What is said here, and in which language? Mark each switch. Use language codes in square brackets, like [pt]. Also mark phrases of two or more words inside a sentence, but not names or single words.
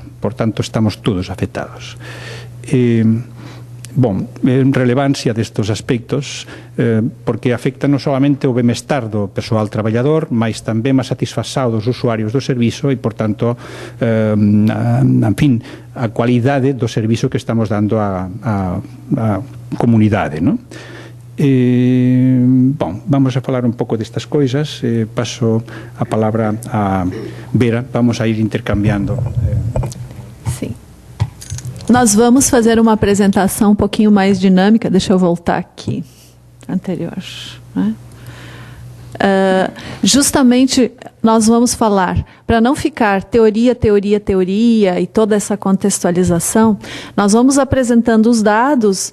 [gl] Por tanto, estamos todos afectados. Relevancia destes aspectos, porque afecta non solamente o bemestar do persoal traballador, mas tamén a satisfacción dos usuarios do servizo e, por tanto, a cualidade do servizo que estamos dando á comunidade, non? Vamos a falar un pouco destas coisas. Paso a palabra a Vera. Vamos a ir intercambiando. Sí. [pt] Nós vamos fazer uma apresentação um pouquinho mais dinâmica. Deixa eu voltar aqui. Anterior. Né? Justamente, nós vamos falar, para não ficar teoria, teoria, teoria e toda essa contextualização, nós vamos apresentando os dados.